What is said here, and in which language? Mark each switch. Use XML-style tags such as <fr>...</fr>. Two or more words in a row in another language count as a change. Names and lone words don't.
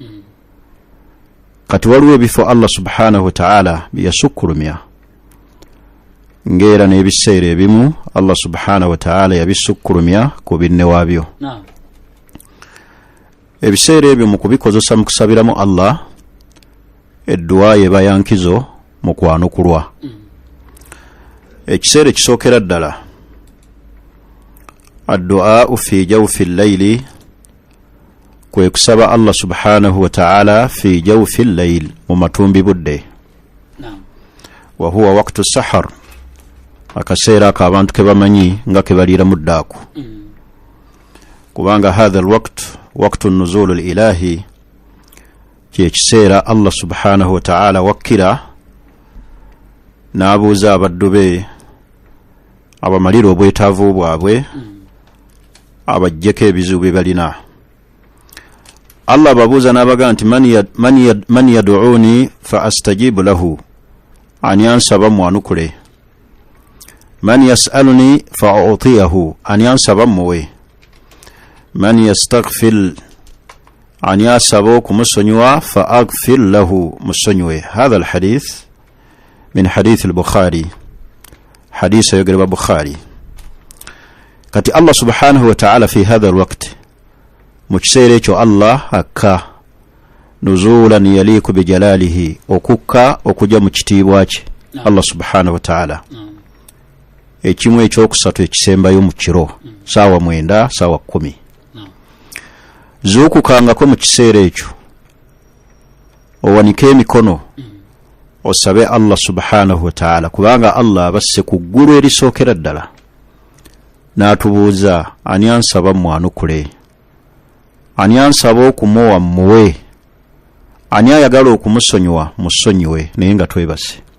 <lg>Kati waliwo ebifo Allah</lg> <ar>سبحانه وتعالى</ar> <lg>byasukkulumya, ng'era n'ebiseera ebimu Allah</lg> <ar>سبحانه وتعالى</ar> <lg>yabisukkulumya ku binne waabyo. Ebiseera ebyo mu kubikozesa mu kusabiramu Allah, edduwa yeba yankizo mu kwanukulwa. Ekiseera ekisookera ddala</lg> <ar>الدعاء في جوف الليل,</ar> <lg>kwe kusaba</lg> <ar>الله سبحانه وتعالى في جوف الليل,</ar> <lg>mu matumbi budde.</lg> <ar>وهو وقت سحر,</ar> <lg>akaseera ak'abantu ke bamanyi nga ke baliira mu ddaaku. Kubanga</lg> <ar>هذا الوقت وقت النزول الإلهي,</ar> <lg>kyekiseera Allah</lg> <ar>سبحانه وتعالى</ar> <lg>wakkira n'abuuza abaddu be abamalira obwetaavu bwabwe, abajjeko ebizibu bye balina.</lg> <ar>Allah</ar> <lg>babuuza n'abaga nti</lg> <ar>من يدعوني فأستجيب له,</ar> <lg>ani ansaba mwanukule.</lg> <ar>من يسألني فأعطيه,</ar> <lg>ani ansaba muwe.</lg> <ar>من يستغفر,</ar> <lg>ani asaba okumusonyiwa</lg> <ar>فأغفر له, musonyiwe. هذا الحديث من حديث البخاري, hadith ayogerwa Bukhari. Kati الله سبحانه وتعالى في هذا الوقت,</ar> <lg>mu kiseera ekyo Allah akka</lg> <ar>نزولا يليق بجلاله,</ar> <lg>okukka okujja mu kitiibwa kye Allah</lg> <ar>سبحانه وتعالى.</ar> <lg>Ekimu ekyokusatu ekisembayo mu kiro, saawa 9 saawa 10. Zuukukangako mu kiseera ekyo, owanike emikono osabe Allah</lg> <ar>سبحانه وتعالى,</ar> <lg>kubanga Allah abasse ku ggulu erisookera ddala n'atubuuza ani ansaba mwanukule, ani ansaba okumuwa muwe, ani ayagala okumusonyiwa musonyiwe, naye nga twebase.</lg>